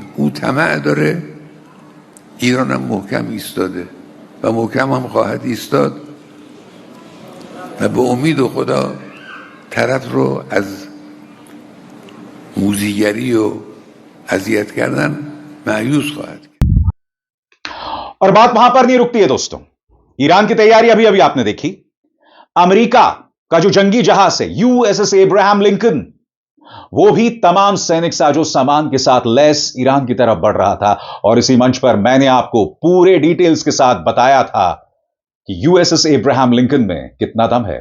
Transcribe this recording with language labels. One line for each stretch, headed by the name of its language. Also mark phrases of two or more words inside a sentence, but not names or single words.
Persian: او طمع داره، ایران هم محکم ایستاده و محکم هم خواهد ایستاد و به امید خدا طرف رو از موذیگری و اذیت کردن مایوس خواهد کرد.
Hindi: और बात वहां पर नहीं रुकती है दोस्तों। ईरान की तैयारी अभी अभी आपने देखी। अमेरिका का जो जंगी जहाज है यूएसएस एब्राहम लिंकन, वो भी तमाम सैनिक साजो सामान के साथ लैस ईरान की तरफ बढ़ रहा था। और इसी मंच पर मैंने आपको पूरे डिटेल्स के साथ बताया था कि यूएसएस एब्राहम लिंकन में कितना दम है।